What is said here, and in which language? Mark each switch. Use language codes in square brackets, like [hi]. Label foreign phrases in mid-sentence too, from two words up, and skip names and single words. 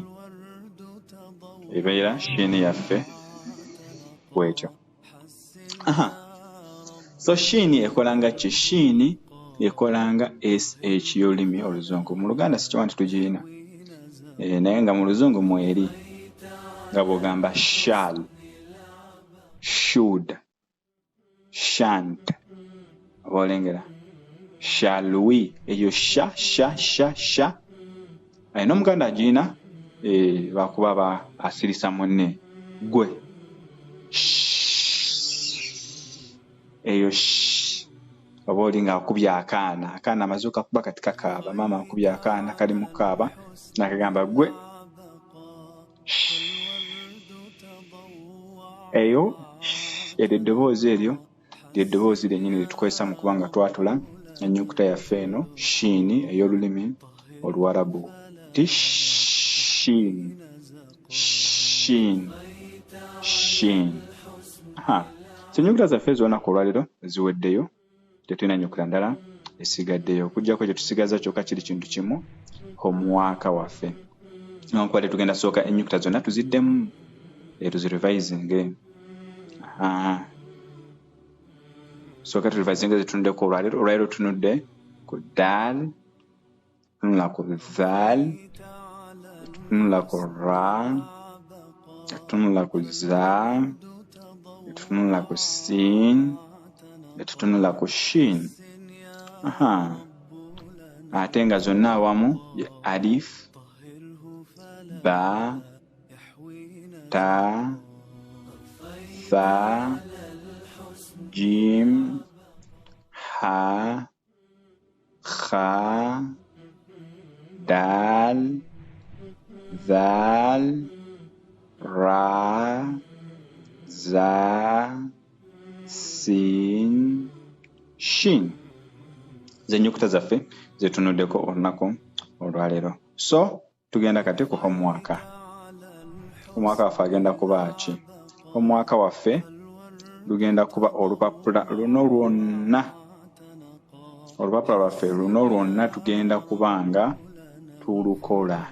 [lg] Ebeera shini yaffe bwetyo. So shini ekolanga ki? Shini ekolanga SH y'olulimi oluzungu. Mu Luganda sikiwa nti tugiyina. Naye nga mu luzungu mweri. Nga bw'ogamba [en] shall, should, shan't. [lg] Oba olengera. [en] Shall we? [lg] Eyo sha. Ayina Omuganda agiyina bakuba asirisa munne. Gwe. Eyo oba oli nga akubye akaana amazuuka kuba kati kakaaba. Maama akubye akaana kali mu kaaba nakagamba gwe. Eyo eddoboozi eryo ly'eddoboozi lyennyini lyetukozesa mu kuba nga twatula ennyukuta yaffe eno shini ey'olulimi oluwarabu. Ti shin, shin, shin. So ennyukuta zaffe ez'olunaku olwaleero ziweddeyo, tetulina nnyukuta ndala esigaddeyo. Okuggyako kye tusigaza kyokka kiri kintu kimu, omwaka waffe. N'okuba tugenda sooka ennyukuta zonna tuziddemu tuzirevisinge. Sooka turevisinge zitunuddeko olwaleero. Olwaleero tunudde ku dal, tunula ku zal, tunula ku ra, tunula ku za, tunula ku sin, tunula ku shin. Ate nga zonna awamu ya [ar] ألف، باء، تاء, ثاء، جيم، حاء، خاء، دال، ذال، راء، زاي، سين، شين. [lg] Z'ennyukuta zaffe zetunuddeko olunaku olwaleero. So tugenda kati ku omwaka. Omwaka waffe agenda kuba ki? Omwaka waffe lugenda kuba olupapula luno lwonna. Olupapula lwaffe luno lwonna tugenda kuba nga tulukola.